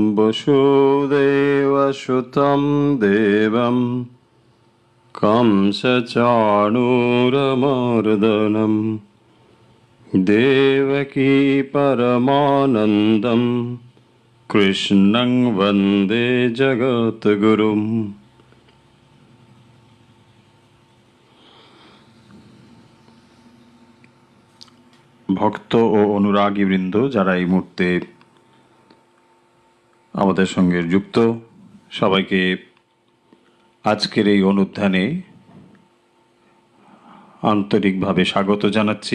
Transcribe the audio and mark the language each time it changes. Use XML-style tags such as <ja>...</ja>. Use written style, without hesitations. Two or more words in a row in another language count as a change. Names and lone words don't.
<sa>वसुदेवसुतं देवं कंसचाणूरमर्दनं देवकी परमानन्दं कृष्णं वन्दे जगद्गुरुम्।</sa> <bn>ভক্ত ও অনুরাগী বৃন্দ যারা এই মুহূর্তে আমাদের সঙ্গে যুক্ত, সবাইকে আজকের এই অনুধ্যানে আন্তরিকভাবে স্বাগত জানাচ্ছি।</bn>